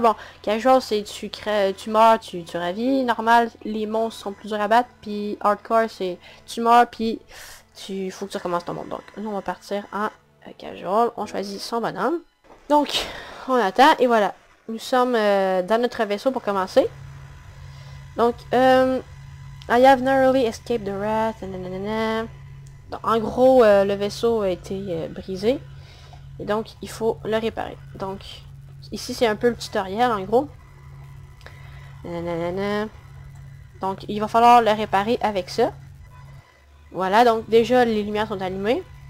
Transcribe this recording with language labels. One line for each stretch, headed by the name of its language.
French: Bon, casual c'est tu meurs, tu ravis. Normal, les monstres sont plus durs à battre. Puis hardcore c'est tu meurs puis faut que tu recommences ton monde. Donc nous on va partir en casual. On choisit son bonhomme. Donc on attend et voilà. Nous sommes dans notre vaisseau pour commencer.
English: Donc I have narrowly escaped the wrath.
French: Donc, en gros le vaisseau a été brisé. Et donc, il faut le réparer. Donc, ici, c'est un peu le tutoriel, en gros. Nanana. Donc, il va falloir le réparer avec ça. Voilà, donc déjà, les lumières sont allumées.